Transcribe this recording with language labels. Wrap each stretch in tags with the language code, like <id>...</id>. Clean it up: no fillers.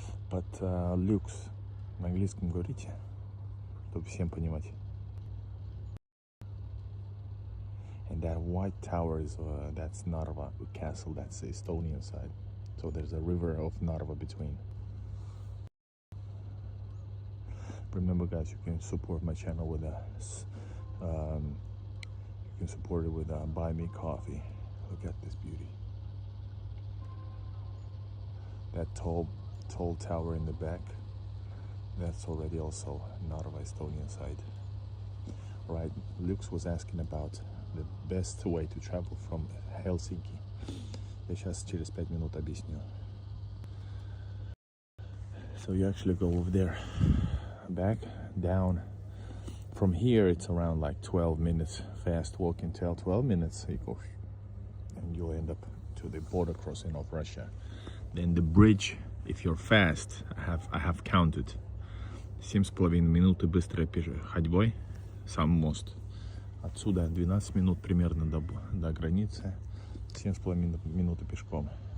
<ru>But люкс на английском говорите, чтобы всем понимать.</ru> <en>And that white tower is that's Narva castle. That's the Estonian side. So there's a river of Narva between. Remember, guys, you can support my channel with you can support it with buy me coffee. Look at this beauty. That tall tower in the back, that's already also Narva Estonian side. Right, Lux was asking about the best way to travel from Helsinki.</en> <ru>Я сейчас через 5 минут объясню.</ru> <en>So you actually go over there, back, down. From here it's around like 12 minutes fast walking, 12 minutes, and you'll end up to the border crossing of Russia. Then the bridge, if you're fast, I have counted</en> <ru>7,5 минуты быстрой ходьбой, сам мост. Отсюда 12 минут примерно до границы, 7,5 минуты пешком.</ru>